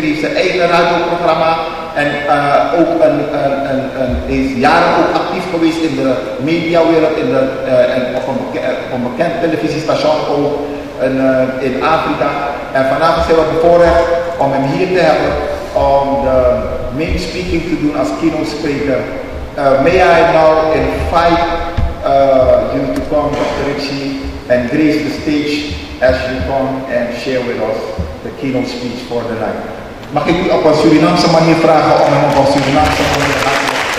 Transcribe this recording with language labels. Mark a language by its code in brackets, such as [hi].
[nl] Hij heeft zijn eigen radioprogramma. En ook hij is jaren ook actief geweest in de mediawereld en op een bekend televisiestation ook in Afrika. En vanavond zijn we bevoorrecht om hem hier te hebben om de main speaking te doen als keynote speaker. [en] May I now invite you to come, Dr. Richie, and grace the stage as you come and share with us the keynote speech for the night. [nl] Mag ik u op een Surinaamse manier vragen om hem op een Surinaamse manier te laten?